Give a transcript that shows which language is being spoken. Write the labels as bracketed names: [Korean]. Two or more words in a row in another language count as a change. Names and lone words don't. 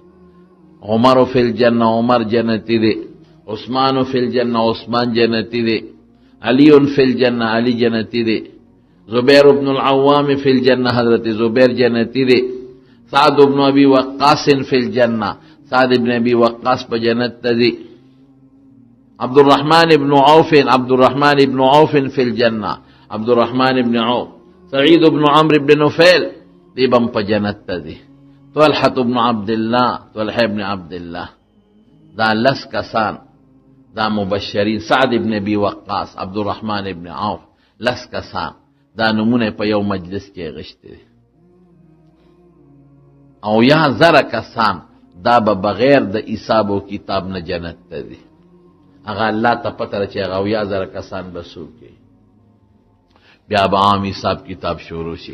[Pashto] عمر [Arabic] فی الجنه، [Pashto] عمر جنتی دی. عثمان [Arabic] فی الجنه، [Pashto] عثمان جنتی دی. علی [Arabic] فی الجنه، [Pashto] علی جنتی دی. زبیر بن العوام [Arabic] فی الجنه، [Pashto] حضرت زبیر جنتی دی. سعد بن ابی وقاص [Arabic] فی الجنه، [Pashto] سعد بن ابی وقاص په جنت ته دی. [Arabic] عبد الرحمن بن عوف، عبد الرحمن بن عوف فی الجنه، عبد الرحمن بن عوف. [Pashto] سعید بن عمرو بن نفیل دی بم په جنت ته دی. طلحه بن عبد الله، طلحه بن عبد الله. دا لس کسان دا مبشرین، سعد بن ابی وقاص، عبد الرحمن بن عوف، لس کسان دا نمونه په یو مجلس کې غشته دي. او یا زره کسان دا به بغیر د حساب او کتاب نه جنت ته دي. هغه الله ته پته چې هغه یا زره کسان به څوک بیا به عام حساب کتاب شروع شي.